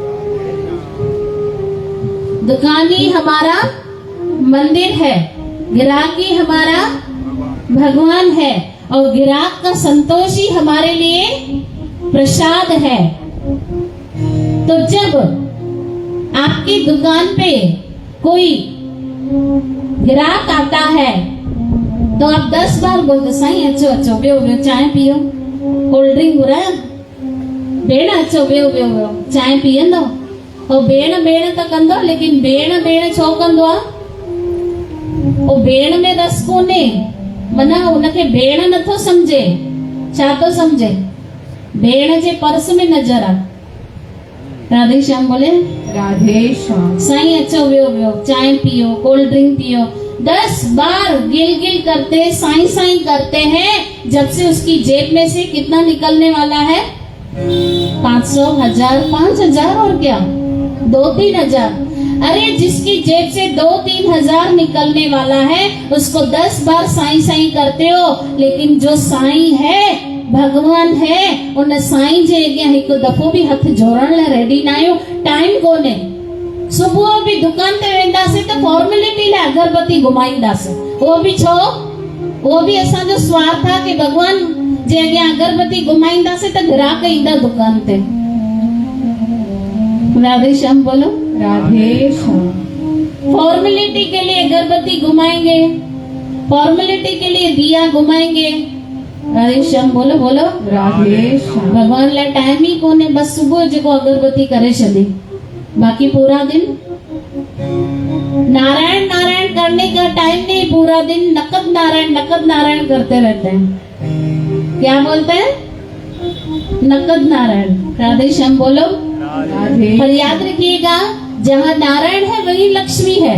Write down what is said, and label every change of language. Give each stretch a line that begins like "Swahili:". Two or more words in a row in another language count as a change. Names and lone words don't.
Hindi: दुकान ही हमारा मंदिर है, ग्राहक ही हमारा भगवान है और ग्राहक का संतोष ही हमारे लिए प्रसाद है। तो जब आपकी दुकान पे कोई ग्राहक आता है तो आप 10 बार बोलते,
Sindhi: साईं अचो अचो, बेओ बेओ, चाय पियो,
English: cold drink
Sindhi: घुराया, भेण अचो बेओ बेओ बेओ, चाय पीअंदो। और भेण भेण त कंदो, लेकिन भेण भेण छो कंदो आहे? ओ भेण में रस कोन्हे, मना उनखे भेण नथो समझे, छा तो समझे, भेण जे पर्स में नजर आ।
Hindi: राधे श्याम बोले राधे श्याम।
Sindhi: साईं अचो वियो वियो,
Hindi: चाय पियो,
English: cold drink
Hindi: पियो। 10 बार गिल गिल करते, साईं साईं करते हैं, जब से उसकी जेब में से कितना निकलने वाला है? 500, 1000, 5000 और क्या 2-3 हजार। अरे जिसकी जेब से 2-3 हजार निकलने वाला है उसको 10 बार साईं साईं करते हो, लेकिन जो साईं है, भगवान है,
Sindhi: उन साईं जे अॻियां हिकु दफ़ो भी हथ जोड़ण लाइ रेडी ना आहियूं। टाइम कोन्हे। सुबुह भी दुकान ते वेंदासीं त फॉर्मेलिटी लाइ अगरबत्ती घुमाईंदासीं। उहो भी छो? उहो भी असांजो स्वार्थ आहे कि भगवान जे अॻियां अगरबत्ती घुमाईंदासीं त ग्राहक ईंदा दुकान ते।
Hindi: राधे श्याम बोलो राधे श्याम। फॉर्मेलिटी के लिए अगरबत्ती घुमाएंगे, फॉर्मेलिटी के लिए दिया घुमाएंगे। राधे श्याम बोलो बोलो राधे श्याम।
Sindhi: भगवान लाइ टाइम ही कोने, बस सुबह जेको अगरबत्ती करे छॾी,
Hindi: बाकी पूरा दिन नारायण नारायण करने का टाइम नहीं। पूरा दिन नकद नारायण करते रहते हैं। क्या बोलते हैं? नकद नारायण। राधे श्याम बोलो राधे। पर याद रखिएगा, जहाँ नारायण है वही लक्ष्मी है।